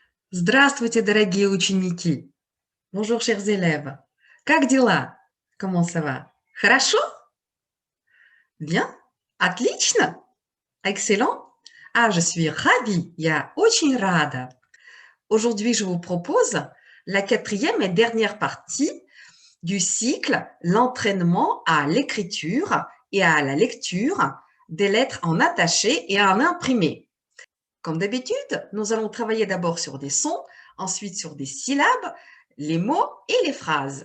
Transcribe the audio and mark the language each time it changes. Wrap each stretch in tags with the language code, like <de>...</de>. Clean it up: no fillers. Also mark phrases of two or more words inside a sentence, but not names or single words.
<ru>Здравствуйте, дорогие ученики!</ru> <fr>Bonjour, chers élèves!</fr> <ru>Как дела?</ru> <fr>Comment ça va? Хорошо? Bien? Отлично? Excellent? Ah, je suis ravie,</fr> <ru>я очень рада.</ru> <fr>Aujourd'hui, je vous propose la quatrième et dernière partie du cycle l'entraînement à l'écriture et à la lecture des lettres en attaché et en imprimé. Comme d'habitude, nous allons travailler d'abord sur des sons, ensuite sur des syllabes, les mots et les phrases.</fr>